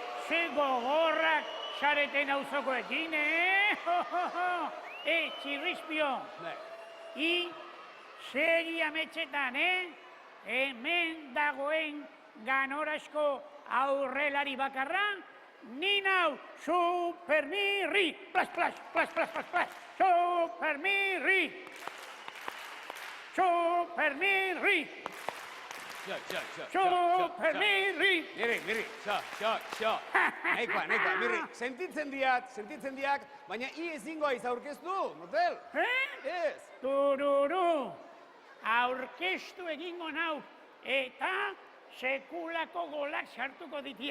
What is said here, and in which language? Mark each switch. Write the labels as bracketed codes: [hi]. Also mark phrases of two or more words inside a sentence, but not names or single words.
[eu] ze gogorrak sareten auzokoekin, Txirrizpio. I, segi ametxetan, Hemen dagoen ganorazko aurrelari bakarra, ni nau, Supermirri. Plas, plas, plas, plas, plas, plas. Supermirri. Supermirri. Supermirri. Mirri, xo. Nahikoa, Mirri, sentitzen diak, baina I ezingo aiz aurkeztu, motel? Ez. Tururu. Aurkeztu egingo nau, eta sekulako golak sartuko ditiat.